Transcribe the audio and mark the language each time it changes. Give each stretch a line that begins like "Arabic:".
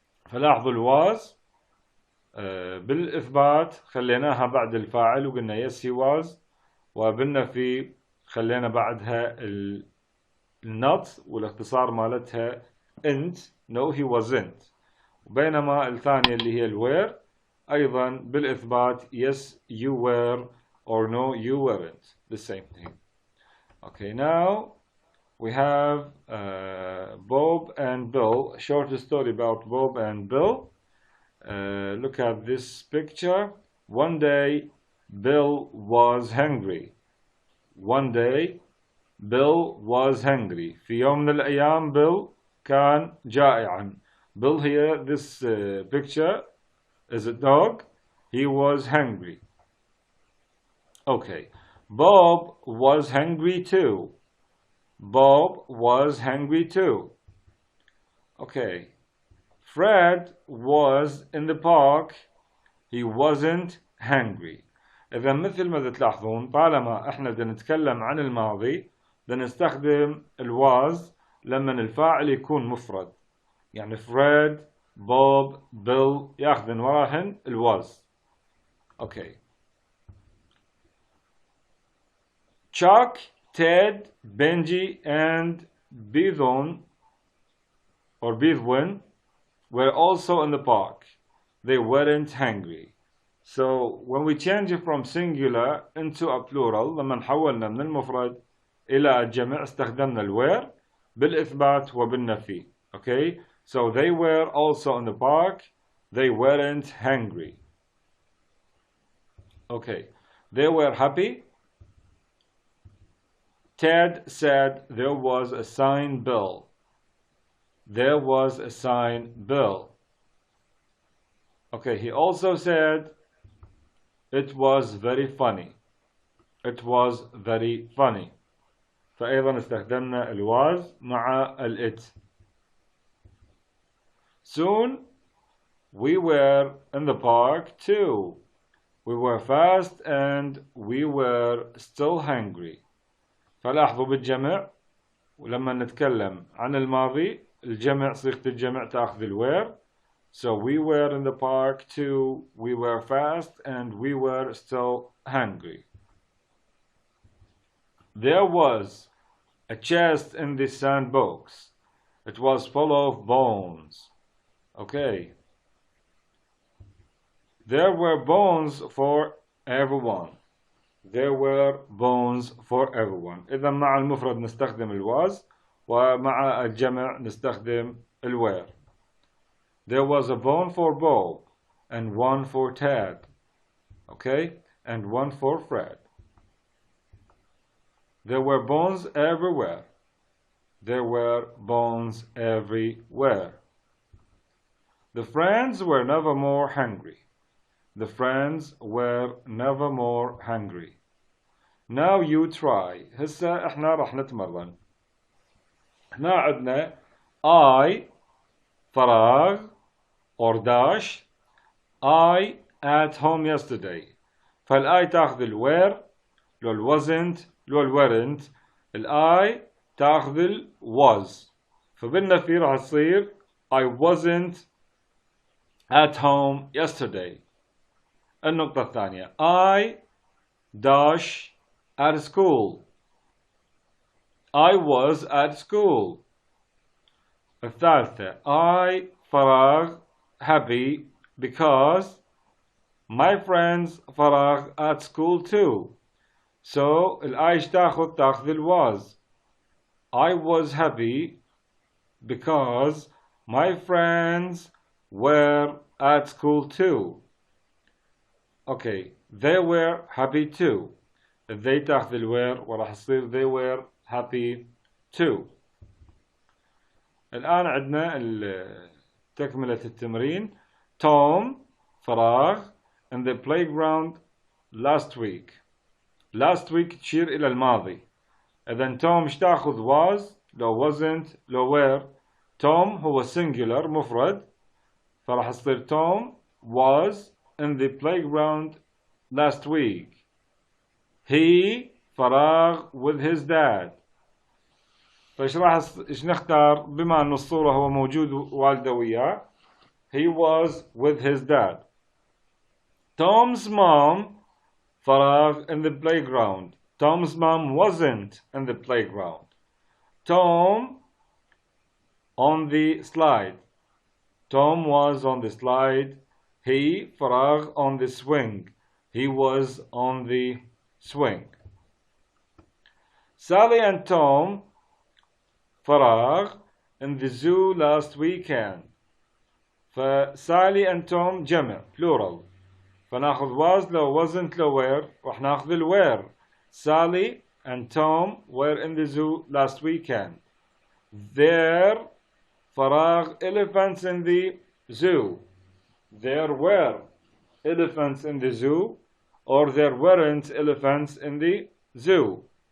Arabic: فلاحظوا الواز بالإثبات خليناها بعد الفاعل وقلنا
English: yes he was،
Arabic: وبالنفي خلينا بعدها النوت والاختصار مالتها انت
English: no he wasn't.
Arabic: وبينما الثانية اللي هي الوير أيضا بالإثبات
English: yes you were or no you weren't, the same thing. Okay, now we have Bob and Bill, a short story about Bob and Bill. Look at this picture. One day Bill was hungry. One day Bill was hungry.
Arabic: في يوم من الأيام Bill كان جائعا.
English: Bill here, this picture is a dog. He was hungry. Okay. Bob was hungry too. Bob was hungry too. Okay. Fred was in the park. He wasn't hungry.
Arabic: إذا مثل ما تلاحظون طالما احنا بدنا نتكلم عن الماضي بدنا نستخدم الواز لما الفاعل يكون مفرد. يعني Fred, Bob, Bill ياخذن وراهن الواز.
English: Okay. Chuck, Ted, Benji, and Bethune or Bethwin were also in the park. They weren't hungry. So when we change it from singular into a plural
Arabic: لما نحولنا من المفرد إلى الجمع استخدمنا الوير بالإثبات وبالنفي.
English: Okay, so they were also in the park. They weren't hungry. Okay, they were happy. Ted said there was a sign Bill. There was a sign Bill. Okay, he also said it was very funny. It was very funny.
Arabic: فأيضا استخدمنا الواز مع الإت.
English: Soon we were in the park too. We were fast and we were still hungry.
Arabic: فلاحظوا بالجمع ولما نتكلم عن الماضي الجمع صيغة الجمع تأخذ الوير.
English: So we were in the park too, we were fast, and we were still hungry. There was a chest in the sandbox. It was full of bones. Okay. There were bones for everyone. There were bones for everyone. إذا مع المفرد نستخدم الواز ومع الجمع نستخدم الوير. There was a bone for Bob and one for Ted. Okay? And one for Fred. There were bones everywhere. There were bones everywhere. The friends were never more hungry. The friends were never more hungry. Now you try.
Arabic: هسه احنا راح نتمرن. هنا عندنا I فراغ or dash.
English: I at home yesterday.
Arabic: فالI تاخذ الوير لو wasn't لو weren't.
English: الI تاخذ was.
Arabic: فبالنفي راح تصير
English: I wasn't at home yesterday.
Arabic: النقطة الثانية
English: I dash at school. I was at school. الثالثة I فراغ happy because my friends فراغ at school too.
Arabic: So الآيش تاخذ ال was.
English: I was happy because my friends were at school too. Okay, they were happy too. they تاخذ ال were
Arabic: وراح يصير
English: they were happy too.
Arabic: الآن عندنا تكملة التمرين.
English: Tom فراغ in the playground last week. last week
Arabic: تشير إلى الماضي. إذن Tom ايش تاخذ was لو wasn't لو were.
English: Tom هو singular مفرد
Arabic: فراح يصير
English: Tom was in the playground last week. He فراغ with his dad.
Arabic: فايش ايش نختار بما ان الصورة هو موجود والده وياه.
English: He was with his dad. Tom's mom فراغ in the playground. Tom's mom wasn't in the playground. Tom on the slide. Tom was on the slide. He فراغ on the swing. He was on the swing. Sally and Tom فراغ in the zoo last weekend.
Arabic: فسالي and Tom جمع plural. فناخذ was لو wasn't لو were راح ناخذ ال were.
English: Sally and Tom were in the zoo last weekend. There فراغ elephants in the zoo. There were elephants in the zoo or there weren't elephants in the zoo.